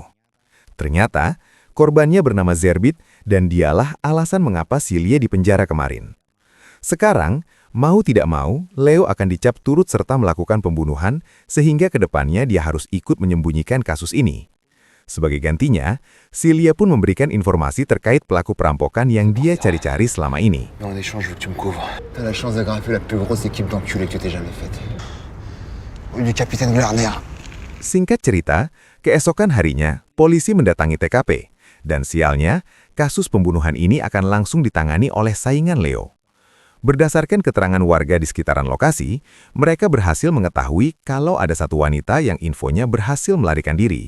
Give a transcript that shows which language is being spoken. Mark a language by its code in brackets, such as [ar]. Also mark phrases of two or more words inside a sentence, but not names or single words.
[id] Ternyata, korbannya bernama Zerbit dan dialah alasan mengapa Silye dipenjara kemarin. Sekarang, mau tidak mau, Leo akan dicap turut serta melakukan pembunuhan sehingga kedepannya dia harus ikut menyembunyikan kasus ini. Sebagai gantinya, Silye pun memberikan informasi terkait pelaku perampokan yang dia cari-cari selama ini. [fr] Mais en échange, je veux que tu me couvres. T'as la chance d'agraffer la plus grosse équipe d'enculés que tu t'aies jamais faite. Du capitaine Glarner. [id] Singkat cerita, keesokan harinya, polisi mendatangi TKP. Dan sialnya, kasus pembunuhan ini akan langsung ditangani oleh saingan Leo. Berdasarkan keterangan warga di sekitaran lokasi, mereka berhasil mengetahui kalau ada satu wanita yang infonya berhasil melarikan diri.